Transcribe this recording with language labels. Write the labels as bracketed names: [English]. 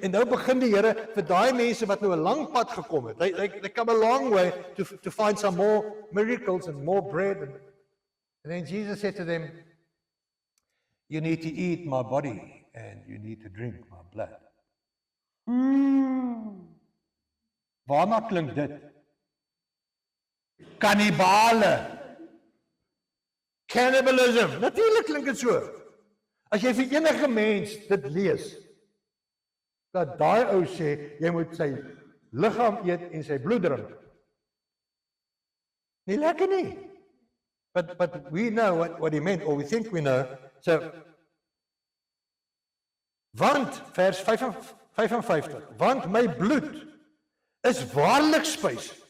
[Afrikaans] En nou begin die Here vir daai mense wat nou 'n lang pad gekom het. [English] They come a long way to find some more miracles and more bread. And then Jesus said to them, you need to eat my body and you need to drink my blood. [Afrikaans] Waarna klink dit? Kannibale. Cannibalism. Natuurlik klink dit so. As jy vir enige mens dit lees, dat daai ou sê jy moet sy liggaam eet en sy bloed drink. Nie lekker nie. [English] But we know what he meant, or we think we know. [Afrikaans] So, want, vers 55, want my bloed is waarlik spys.